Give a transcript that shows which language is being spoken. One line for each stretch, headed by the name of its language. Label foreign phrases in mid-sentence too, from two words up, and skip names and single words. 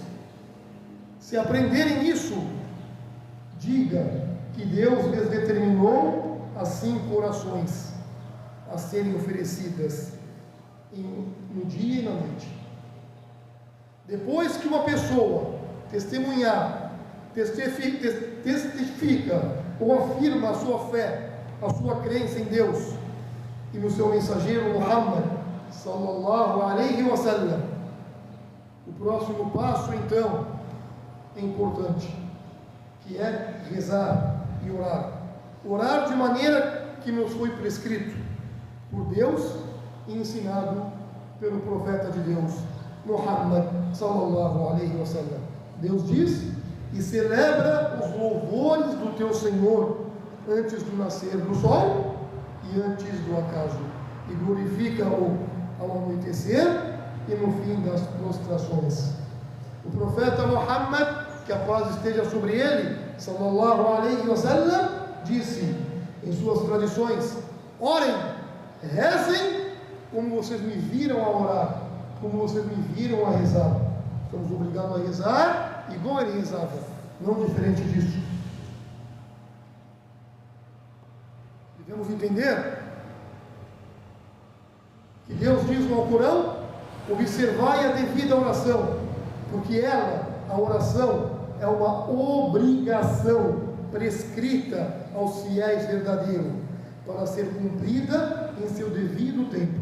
Portuguese: Se aprenderem isso, diga que Deus lhes determinou as 5 orações a serem oferecidas no dia e na noite. Depois que uma pessoa testemunhar, testifica ou afirma a sua fé, a sua crença em Deus e no seu mensageiro Muhammad
Arabic: صلى الله عليه وسلم,
Portuguese: o próximo passo então é importante, que é rezar e orar. Orar de maneira que nos foi prescrito por Deus e ensinado pelo profeta de Deus Muhammad
Arabic: صلى الله عليه وسلم.
Portuguese: Deus diz: e celebra os louvores do teu Senhor antes do nascer do sol e antes do acaso, e glorifica-o ao anoitecer e no fim das prostrações. O profeta Muhammad, que a paz esteja sobre ele,
Arabic: صلى الله عليه وسلم,
Portuguese: disse em suas tradições: orem, rezem como vocês me viram a orar, como vocês me viram a rezar. Estamos obrigados a rezar igual ele rezava, não diferente disso. Devemos entender que Deus diz no Alcorão: observai a devida oração, porque ela, a oração, é uma obrigação prescrita aos fiéis verdadeiros, para ser cumprida em seu devido tempo.